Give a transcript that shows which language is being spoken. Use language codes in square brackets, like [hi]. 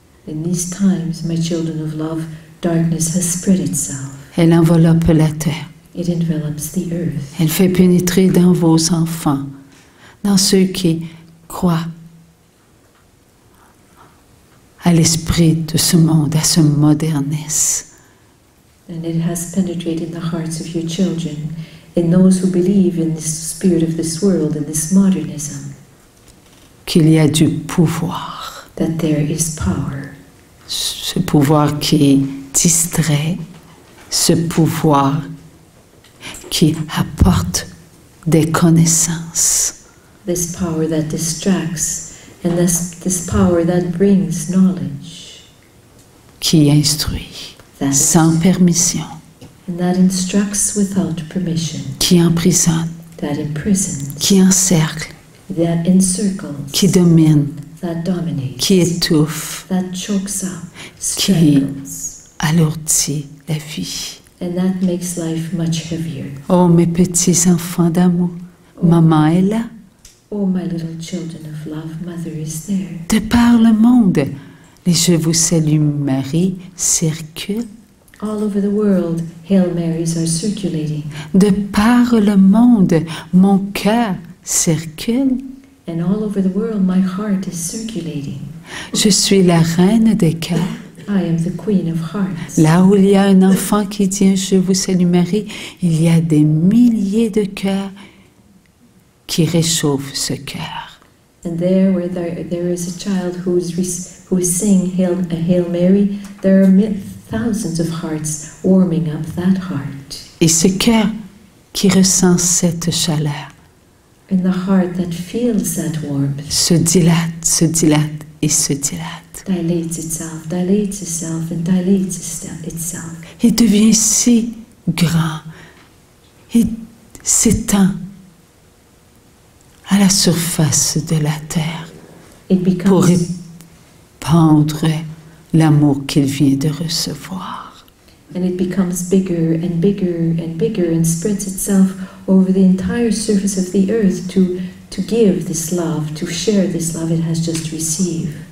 [en] In these times, my children of love, darkness has spread itself. [fr] Elle enveloppe la terre. [en] It envelops the earth. [fr] Elle fait pénétrer dans vos enfants, dans ceux qui croient à l'esprit de ce monde, à ce modernisme. [en] And it has penetrated the hearts of your children, in those who believe in this spirit of this world, in this modernism, [fr] Qu'il y a du pouvoir. [en] that there is power. [fr] Ce pouvoir qui distrait, ce pouvoir qui apporte des connaissances, [en] This power that distracts, and this power that brings knowledge, [fr] qui instruit [en] that [fr] sans permission, [en] and that instructs without permission, [fr] qui emprisonne, [en] that imprisons, [fr] qui encercle, [en] that encircles, [fr] qui domine, [en] that dominates, [fr] qui étouffe, [en] that chokes up, [fr] qui [en] strangles, [fr] alourdit la vie. [en] and that makes life much heavier. [fr] Oh, mes petits enfants d'amour, maman est là. [en] Oh, my little children of love, Mother is there. [fr] De par le monde, les Je vous salue Marie circulent. [en] All over the world, Hail Marys are circulating. [fr] De par le monde, mon cœur circule. [en] And all over the world, my heart is circulating. [fr] Je suis la reine des cœurs. [en] I am the Queen of Hearts. [fr] Là où il y a un enfant qui dit Je vous salue Marie, il y a des milliers de cœurs qui réchauffent ce cœur. [en] And there, where there is a child who is saying Hail Mary, there are thousands of hearts warming up that heart. [fr] Et ce cœur qui ressent cette chaleur [en] And the heart that feels that warmth [fr] se dilate et se dilate. [en] dilates itself, and dilates itself. [fr] Il devient si grand. Il s'étend à la surface de la terre [en] It [fr] pour [en] becomes, [fr] répandre l'amour qu'il vient de recevoir. [en] and it becomes bigger and bigger and bigger and spreads itself over the entire surface of the earth to give this love, to share this love it has just received.